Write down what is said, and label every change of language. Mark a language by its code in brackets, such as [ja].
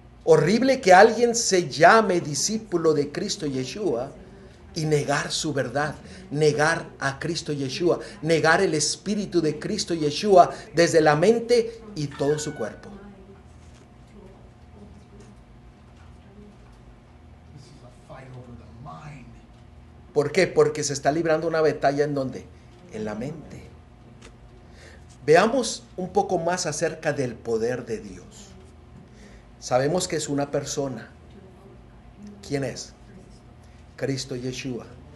[es] Horrible que alguien se llame discípulo de Cristo Yeshua y negar su verdad, negar a Cristo Yeshua, negar el Espíritu de Cristo Yeshua desde la mente y todo su cuerpo. [en] This is a fight over the mind. [es] ¿Por qué? Porque se está librando una batalla ¿en dónde? En la mente. Veamos un poco más acerca del poder de Dios. Sabemos que es una persona. ¿Quién es? Cristo Yeshua.